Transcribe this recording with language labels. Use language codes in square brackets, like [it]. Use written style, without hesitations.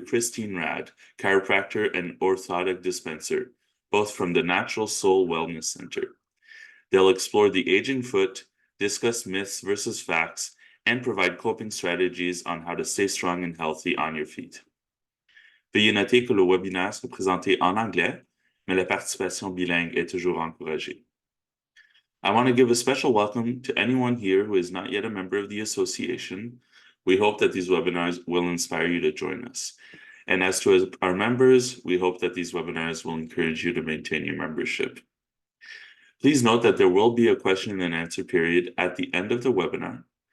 [en] Christine Rad, chiropractor and orthotic dispenser, both from the Natural Soul Wellness Center. They'll explore the aging foot, discuss myths versus facts, and provide coping strategies on how to stay strong and healthy on your feet. [fr] Veuillez noter que le webinaire sera présenté en anglais, mais la participation bilingue est toujours encouragée. [en] I want to give a special welcome to anyone here who is not yet a member of the association. We hope that these webinars will inspire you to join us. And as to our members, we hope that these webinars will encourage you to maintain your membership. Please note that there will be a question and answer period at the end of the webinar.